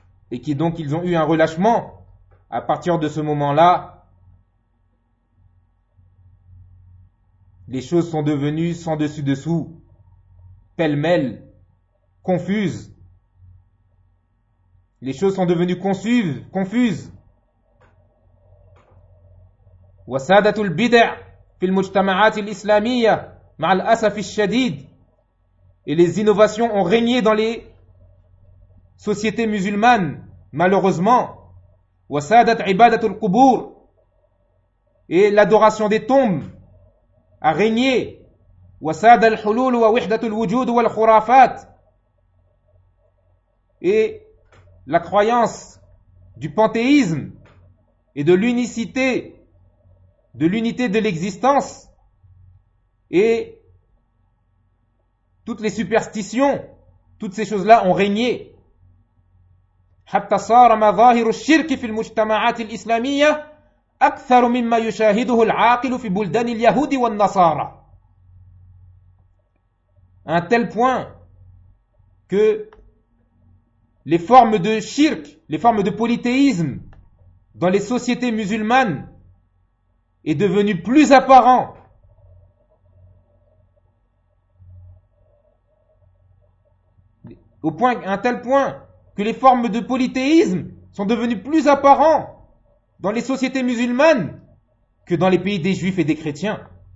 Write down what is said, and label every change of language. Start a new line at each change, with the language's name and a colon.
French: et qui donc ils ont eu un relâchement à partir de ce moment-là. Les choses sont devenues sans dessus dessous, pêle-mêle, confuses. Les choses sont devenues confuses.
Arabic: وسادت البدع في المجتمعات الإسلامية مع الأسف الشديد.
French: Et les innovations ont régné dans les sociétés musulmanes, malheureusement.
Arabic: وسادت عبادة القبور.
French: Et l'adoration des tombes a régné.
Arabic: وساد الحلول ووحدة الوجود والخرافات.
French: Et la croyance du panthéisme et de l'unicité, de l'unité de l'existence et toutes les superstitions, toutes ces choses-là ont régné.
Arabic: حتى صار مظاهر الشرك في المجتمعات الإسلامية أكثر مما يشاهده العاقل في بلدان اليهود والنصارى.
French: Un tel point que les formes de shirk, les formes de polythéisme dans les sociétés musulmanes est devenu plus apparent au point, un tel point que les formes de polythéisme sont devenues plus apparentes dans les sociétés musulmanes que dans les pays des juifs et des chrétiens.